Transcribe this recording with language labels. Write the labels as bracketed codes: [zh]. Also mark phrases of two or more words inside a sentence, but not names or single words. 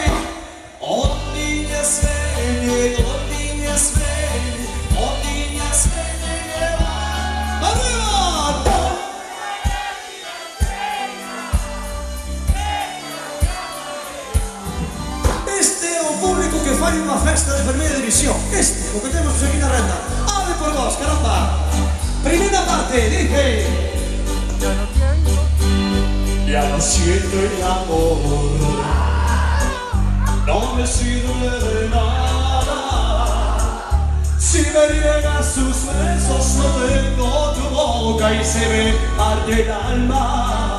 [gl] Ondinhas veñen, ondinhas veñen, ondinhas veñen. Arriba, no. Este é o público que fai unha festa de primeira división. Este, o que temos aquí na renda. ¡Ave por vos, caramba! [es] Primera parte, dice. Ya no siento el amor, no me sirve de nada. Si me niegas sus besos, no tengo tu boca y se me parte el alma.